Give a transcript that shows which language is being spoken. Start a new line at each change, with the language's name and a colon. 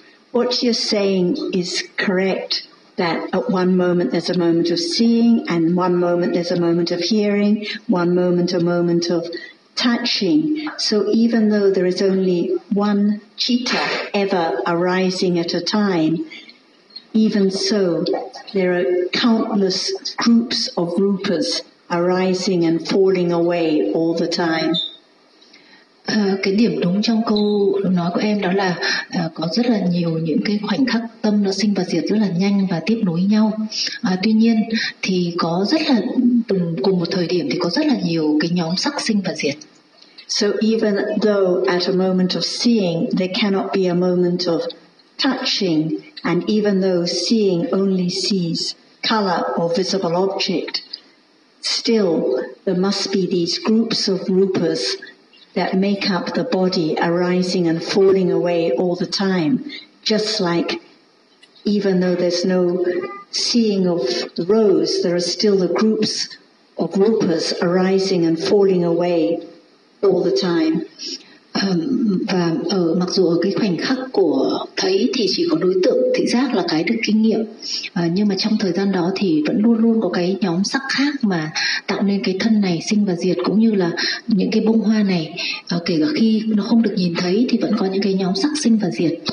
English: What you're saying is correct. That at one moment there's a moment of seeing, and one moment there's a moment of hearing, one moment a moment of touching. So even though there is only one citta ever arising at a time. Even so, there are countless groups of rupas arising and falling away all the time.
Vietnamese: Cái điểm đúng trong câu nói của em đó là có rất là nhiều những cái khoảnh khắc tâm nó sinh và diệt rất là nhanh và tiếp nối nhau. Tuy nhiên thì có rất là cùng một thời điểm thì có rất là nhiều cái nhóm sắc sinh và diệt.
English: So even though at a moment of seeing there cannot be a moment of touching, and even though seeing only sees color or visible object, still there must be these groups of rupas that make up the body arising and falling away all the time, just like even though there's no seeing of the rose, there are still the groups of rupas arising and falling away all the time.
Vietnamese: Và ở mặc dù ở cái khoảnh khắc của thấy thì chỉ có đối tượng thị giác là cái được kinh nghiệm, nhưng mà trong thời gian đó thì vẫn luôn luôn có cái nhóm sắc khác mà tạo nên cái thân này sinh và diệt, cũng như là những cái bông hoa này, kể cả khi nó không được nhìn thấy thì vẫn có những cái nhóm sắc sinh và diệt.